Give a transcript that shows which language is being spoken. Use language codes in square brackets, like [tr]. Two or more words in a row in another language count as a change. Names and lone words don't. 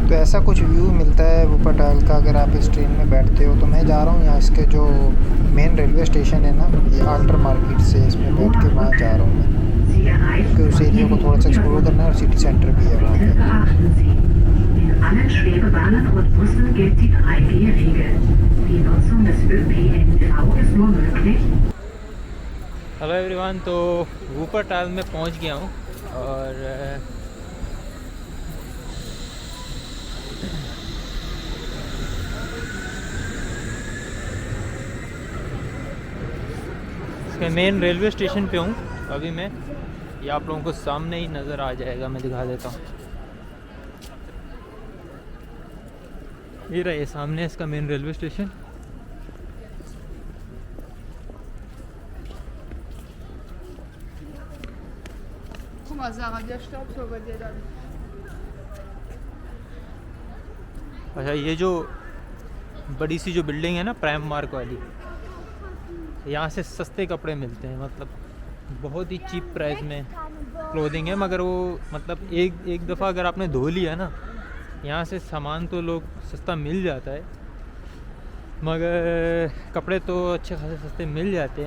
[hi] ऐसा कुछ व्यू मिलता है वुपरटैल का अगर आप इस ट्रेन में बैठते हो। तो मैं जा रहा हूँ यहाँ इसके जो [en] main railway station [hi] है ना, ये आल्टर मार्केट से इसमें बैठ के वहाँ जा रहा हूँ मैं, क्योंकि उस एरिया को थोड़ा सा एक्सप्लोर करना है और [en] city center [hi] भी है वहाँ पे। [de] In allen Schwebebahnen und Bussen gilt die 3G-Regel. Die Nutzung des ÖPNV ist nur möglich. [en] hello everyone, [hi] तो वुपरटैल में पहुंच गया हूं और इसके [en] main railway station [hi] पे हूं अभी मैं। ये आप लोगों को सामने ही नज़र आ जाएगा, मैं दिखा देता हूं। ये रहा, ये सामने इसका [en] main railway station. [de] Guck mal, Sarah, der Staubsauger, der dann. [hi] अच्छा, ये जो बड़ी सी जो बिल्डिंग है ना, प्राइम मार्क वाली, यहाँ से सस्ते कपड़े मिलते हैं। मतलब बहुत ही [en] cheap price [hi] में क्लोथिंग है, मगर वो मतलब एक दफ़ा अगर आपने धो लिया ना, यहाँ से सामान तो लोग सस्ता मिल जाता है, मगर कपड़े तो अच्छे खासे सस्ते मिल जाते हैं।